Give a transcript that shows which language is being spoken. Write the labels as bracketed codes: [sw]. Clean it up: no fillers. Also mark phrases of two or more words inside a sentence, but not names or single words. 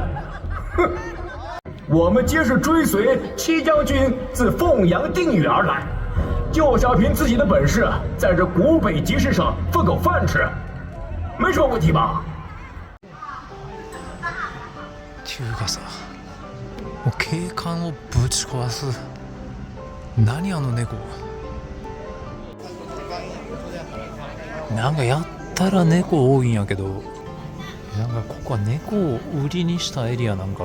[zh] 哼，我们皆是追随戚将军自凤阳定远而来，就是要凭自己的本事，在这古北集市上混口饭吃，没什么问题吧？ [ja] っていうかさ、もう景観をぶち壊す。何あの猫。なんかやったら猫多いんやけど、なんかここは猫を売りにしたエリアなんかな。